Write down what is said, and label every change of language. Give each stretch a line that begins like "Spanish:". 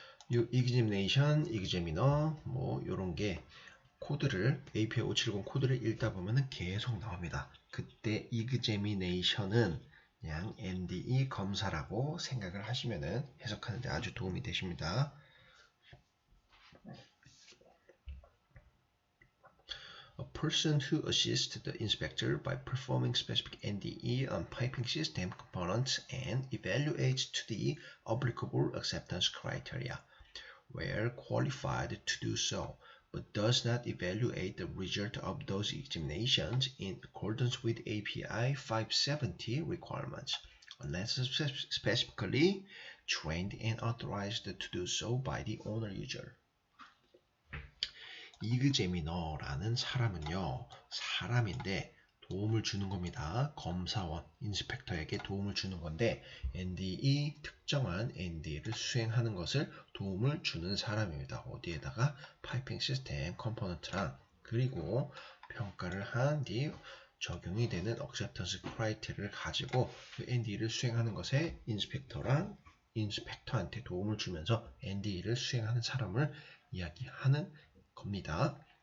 Korean: 이 examination, examiner 뭐 이런 게 코드를 API 570 코드를 읽다 보면은 계속 나옵니다. 그때 examination은 그냥 NDE 검사라고 생각을 하시면은 해석하는데 아주 도움이 되십니다.
English: A person who assists the inspector by performing specific NDE on piping system components and evaluates to the applicable acceptance criteria, where qualified to do so, but does not evaluate the result of those examinations in accordance with API 570 requirements, unless specifically trained and authorized to do so by the owner user.
Korean: examiner라는 사람은요, 사람인데 도움을 주는 겁니다. 검사원, 인스펙터에게 도움을 주는 건데 NDE, 특정한 NDE를 수행하는 것을 도움을 주는 사람입니다. 어디에다가? 파이핑 시스템 컴포넌트랑 그리고 평가를 한 뒤 적용이 되는 acceptance criteria를 가지고 그 NDE를 수행하는 것에 인스펙터랑 인스펙터한테 도움을 주면서 NDE를 수행하는 사람을 이야기하는 겁니다.